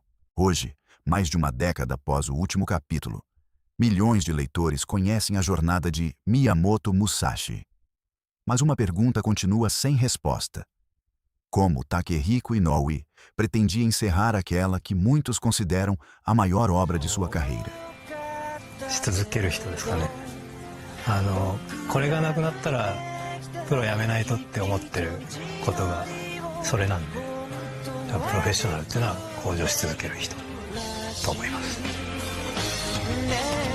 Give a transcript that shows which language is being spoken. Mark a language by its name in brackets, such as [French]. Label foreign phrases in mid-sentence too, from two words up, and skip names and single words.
[Portuguese] Hoje, mais de uma década após o último capítulo, milhões de leitores conhecem a jornada de Miyamoto Musashi. Mas uma pergunta continua sem resposta. Como Takehiko Inoue pretendia encerrar aquela que muitos consideram a maior obra de sua carreira? [Japanese] し続ける人ですかね。これがなくなったらプロ辞めないとって思ってることがそれなんで、プロフェッショナルっていうのは向上し続ける人と思います。